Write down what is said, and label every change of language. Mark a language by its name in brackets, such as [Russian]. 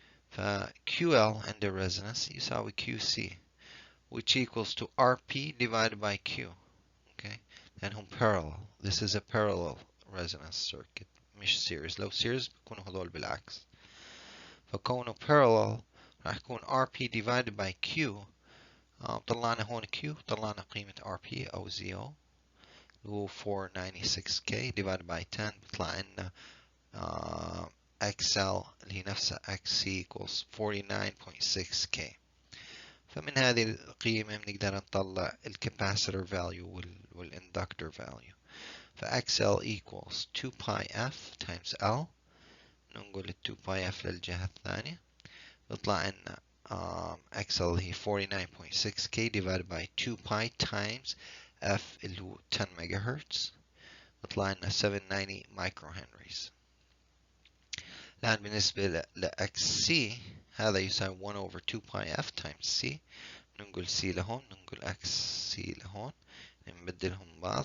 [English] ف QL and the resonance [Arabic] يساوي [English] QC which equals to RP divided by Q okay [Arabic] لأنهم [English] parallel. This is a parallel resonance circuit [Arabic] مش [English] series. [Arabic] لو [English] series [Arabic] بيكونوا هذول بالعكس فكونه [English] parallel [Arabic] راح يكون [English] RP divided by Q. [Arabic] طلعنا هون Q، طلعنا قيمة RP أو ZO اللي هو 496K [English] divided by 10 [Arabic] بيطلع لنا XL اللي هي نفسها XC [English] equals 49.6K. [Arabic] فمن هذه القيمة بنقدر نطلع الكاباسيتور value والإندكتور value. [English] فXL equals 2 pi F times L. [Arabic] ننقل ال 2 pi F للجهة الثانية بيطلع لنا XL هي 49.6K [English] divided by 2 pi times F [Arabic] اللي هو 10 ميجا هرتز بيطلع لنا 790 مايكرو هنريز. الآن بالنسبة ل XC هذا يساوي [English] 1 over 2 pi F times C. [Arabic] ننقل C لهون، ننقل XC لهون، نبدلهم بعض.